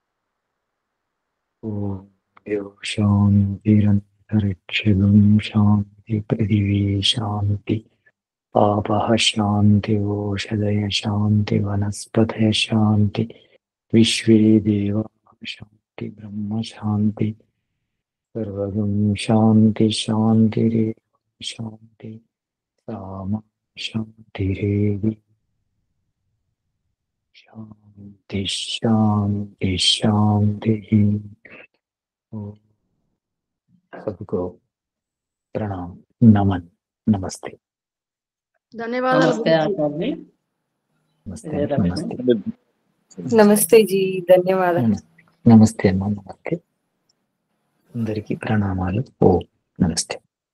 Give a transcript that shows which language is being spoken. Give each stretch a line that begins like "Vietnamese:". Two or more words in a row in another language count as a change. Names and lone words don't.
Sanskrit: ఓం శాంతిరంతరిక్షం శాంతి, పృథివీ శాంతి, ఆపః శాంతి, ఓషధయ శాంతి, వనస్పతయ శాంతి, విశ్వే దేవా శాంతి, బ్రహ్మ శాంతి, సర్వగం శాంతి. శాంతిరేవ శాంతి, సామ శాంతిరేవి. शांति शांति शांति।
Hindi: सबको प्रणाम, नमन, नमस्ते।
Telugu: ధన్యవాదాలు. నమస్తే ఆచార్య.
Hindi: नमस्ते नमस्ते
Telugu: నమస్తే జీ, ధన్యవాదాలు.
Hindi: नमस्ते अम्मा, नमस्ते.
Telugu: అందరికీ ప్రణామాలు.
Hindi: ओ नमस्ते.